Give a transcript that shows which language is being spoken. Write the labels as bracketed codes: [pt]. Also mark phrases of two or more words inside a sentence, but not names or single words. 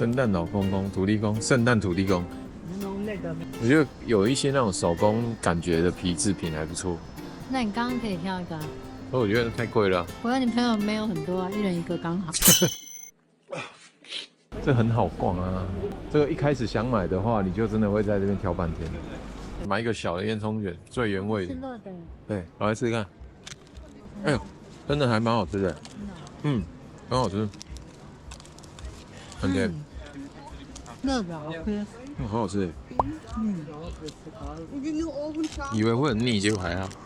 [zh] 聖誕老公公、土地公、聖誕土地公。我覺得有一些那種手工感覺的皮製品還不錯。那你剛剛可以挑一個啊。我覺得太貴了。我跟你朋友沒有很多啊，一人一個剛好。這很好逛啊！這個一開始想買的話，你就真的會在這邊挑半天。買一個小的煙囪卷，最原味的。是熱的。對，我來試試看。哎呦，真的還蠻好吃的。嗯，很好吃。很甜。熱的 OK。很好吃。以為會很膩，結果還好。